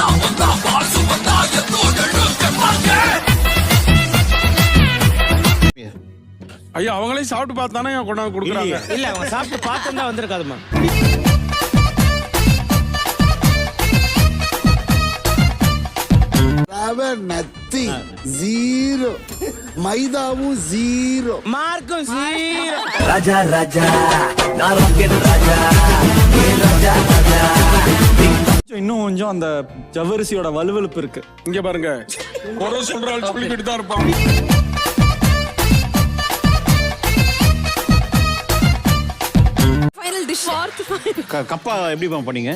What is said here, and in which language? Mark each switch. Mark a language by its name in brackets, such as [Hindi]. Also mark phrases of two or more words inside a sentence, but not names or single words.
[Tamil] ஐயா அவங்களே சாப்பிட்டு பார்த்தானே கொண்டாந்து கொடுக்குறாங்க. இல்ல அவங்க சாப்பிட்டு பார்த்துதான் வந்திருக்காதுமா. ரவை நத்தி 0, மைதாவும் 0. மார்க்கும் சீரோ. [Telugu] రాజా రాజా నా రాకెట్ రాజా ఏ రాజా రాజా [Tamil] இன்னும் கொஞ்சம் அந்த ஜவ்வரிசியோட வலுவலுப்பு இருக்கு. இங்க பாருங்க, ஒரு சொல்றாள் சொல்லிக்கிட்டு தான் இருப்பான். [English] final dish. [Tamil] கப்பா எப்படி பண்ணீங்க?